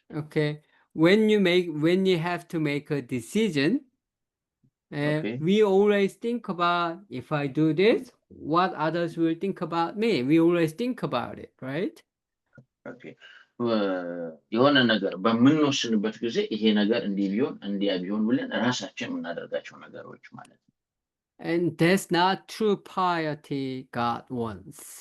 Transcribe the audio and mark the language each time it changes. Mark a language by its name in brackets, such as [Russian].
[English] Okay. When you have to make a decision, Okay. We always think about if I do this, what others will think about me. We always think about it, right? Okay. [Amharic] የሆነ ነገር በምንወስንበት ጊዜ ይሄ ነገር እንዲህ ቢሆን እንዲያ ቢሆን ብለን ራሳችን የምናደርጋቸው ነገሮች ማለት ነው። [English] And that's not true piety God wants.